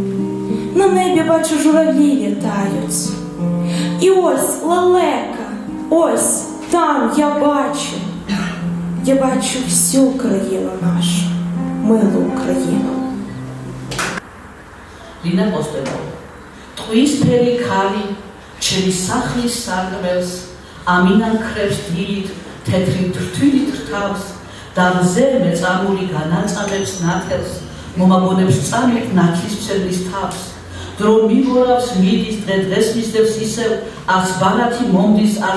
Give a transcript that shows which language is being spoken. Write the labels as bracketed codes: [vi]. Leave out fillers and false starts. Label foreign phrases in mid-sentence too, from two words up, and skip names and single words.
[uk] На небі, бачу, журавлі літають. І ось лелека, ось там я бачу всю країну нашу, милу Україну. Ліна Костенко. [ka] Тყვისფერი ქალი ჩემი სახლის სარკმელს ამინანქრებს დილით თეთრი თრთვილით რთავს და მზე მეწამული განაწამებს ნათელს მომაგონებს წამით ნათლისმცემლის თავს დრო მიგორავს მიდის დღეს მისდევს ისევ არც ბარათი მომდის არც